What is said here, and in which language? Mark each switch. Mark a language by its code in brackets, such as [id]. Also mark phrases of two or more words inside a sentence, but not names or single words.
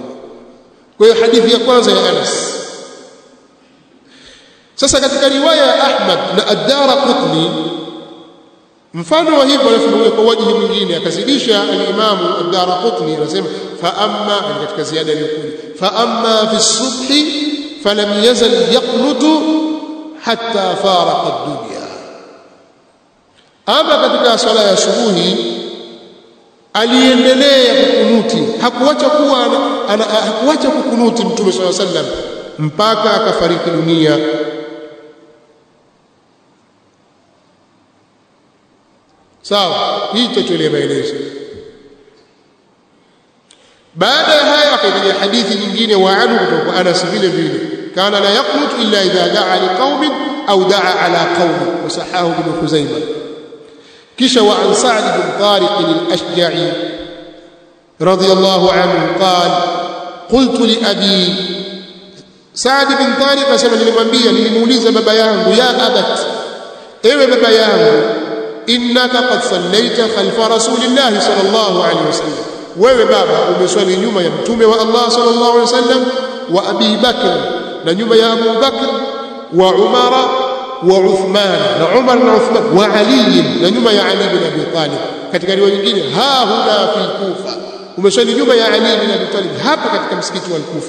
[sw] Kwa hiyo hadithi ya kwanza ya Anas. Sasa katika riwaya ya Ahmad na Ad-Daraqutni mfano wa hivyo anafunua kwa wajihi mwingine, akazidisha al-Imam Ad-Daraqutni, anasema [ar] فأما, [sw] katika ziada iliyokuja, [ar] فأما في الصبح فلم يزل يقنت حتى فارق الدنيا. [sw] Ama katika swala ya subuhi aliendelea kukunuti, hakuacha kukunuti Mtume [ar] صلى الله عليه وسلم [sw] mpaka akafariki dunia. Sawa, hii tutolee maelezo. Baada ya haya akaja hadithi nyingine [ar] وعنه [sw] kutoka Anas vile vile, [ar] كان لا يقنت إلا إذا دعا لقوم أو دعا على قوم وصححه ابن خزيمة. kisha وعن سعد بن طارق الأشجعي رضي الله عنه قال قلت لأبي, Sa'd bin Tariq asema [sw] nilimuuliza baba yangu, [ar] يا أبت, [sw] ewe baba yangu, [ar] إنك قد صليت خلف رسول الله صلى الله عليه وسلم, [sw] wewe baba umeswali nyuma ya mtume wa Allah [ar] صلى الله عليه وسلم, وأبي بكر, [sw] na nyuma ya Abu Bakr, [ar] وعمر وعثمان, [sw] na Umar na Uthman, [ar] وعلي, [sw] na nyuma ya Ali bin Abi Talib. Katika riwaya nyingine [ar] ها هنا في الكوفة, [sw] umeswali nyuma ya Ali bin Abi Talib hapa katika msikiti wa Kufa.